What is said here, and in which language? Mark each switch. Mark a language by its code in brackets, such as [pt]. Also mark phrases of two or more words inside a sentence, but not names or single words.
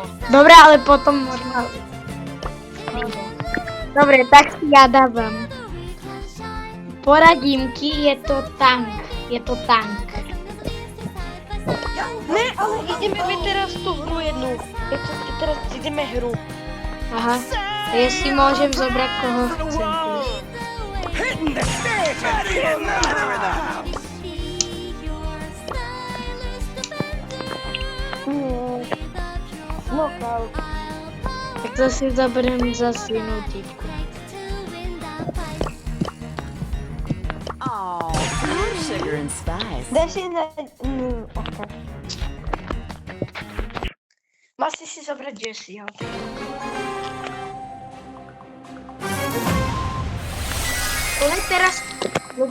[sk] Dobre, ale potom možno... Dobre, tak si ja dávam. Poradímky, je to tank. Je to tank. Ne, ale ideme my teraz tú hru jednu. Teraz ideme hru. Aha. A ja si môžem zobrať koho chcem. [en] Hitting the stage and being another of them. Knockout. [sk] Tak to si zoberiem zase inú typku. [en] Oh, sugar and spice. [sk] Daj si na... ok. Mal si zobrať Jesseho. Ale teraz